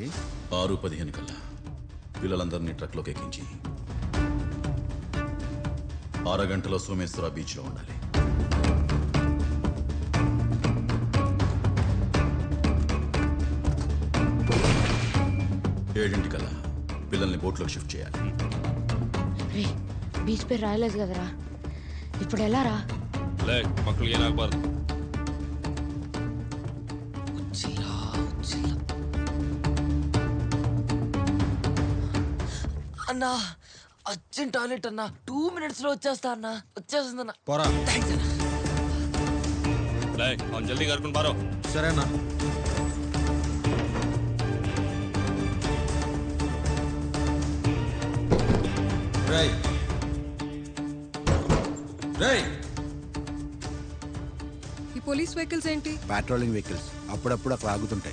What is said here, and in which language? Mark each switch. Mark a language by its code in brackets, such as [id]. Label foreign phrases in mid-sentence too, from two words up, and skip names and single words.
[te] 6:15 కల్లా పిల్లలందరినీ ట్రక్లోకి ఎక్కించి 6 గంటలో సోమేశ్వర బీచ్లో ఉండాలి. ఏడింటికల్లా పిల్లల్ని బోట్లోకి షిఫ్ట్ చేయాలి. బీచ్ పేరు రాయలేదు కదరా, ఇప్పుడు ఎలా రా? [kn] ಮಕ್ಕಳಿಗೆ ಏನಾಗಬಾರ್ದು. [te] అన్నా అర్జెంట్ టాయిలెట్ అన్నా, 2 minutes లో వచ్చేస్తా అన్నా. వచ్చేస్తుందన్నా. పోరా. థ్యాంక్స్ అన్నా. [kn] ಅವ್ನು ಜಲ್ದಿ ಕರ್ಕೊಂಡು ಬಾರೋ. [te] సరేనా? రేయ్ రేయ్, ఈ పోలీస్ వెహికల్స్ ఏంటి? పెట్రోలింగ్ వెహికల్స్ అప్పుడప్పుడు అక్కడ ఆగుతుంటాయి.